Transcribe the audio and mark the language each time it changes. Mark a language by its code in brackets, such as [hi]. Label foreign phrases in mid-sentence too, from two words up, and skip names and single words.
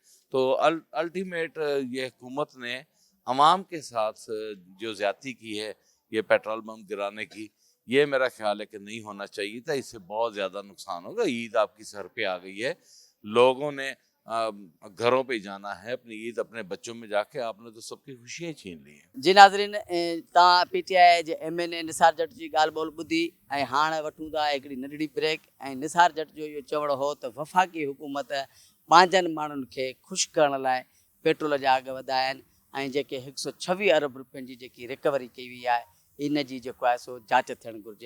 [ur] تو الٹیمیٹ یہ حکومت نے عوام کے ساتھ جو زیادتی کی ہے یہ پیٹرول پمپ گرانے کی، یہ میرا خیال ہے کہ نہیں ہونا چاہیے تھا، اس سے بہت زیادہ نقصان ہوگا۔ عید آپ کی سر پہ آ گئی ہے، لوگوں نے گھروں پہ جانا ہے اپنی عید اپنے بچوں میں جا کے، آپ نے تو سب کی خوشیاں چھین لی ہیں۔ [sd] جی ناظرین، تاں پی ٹی آئی جے MNA نثار جٹ جی ॻाल्हि ॿोल ॿुधी ऐं हाणे वठूं था हिकिड़ी नंढड़ी ब्रेक। ऐं निसार जट जो इहो चवणो हो त वफ़ाक़ी हुकूमत पंहिंजनि माण्हुनि खे ख़ुशि करण लाइ पेट्रोल जा अघ वधाया आहिनि ऐं जेके 126 अरब रुपयनि जी जेकी रिकवरी कई वई आहे इन जी जेको आहे सो जांच थियणु घुरिजे।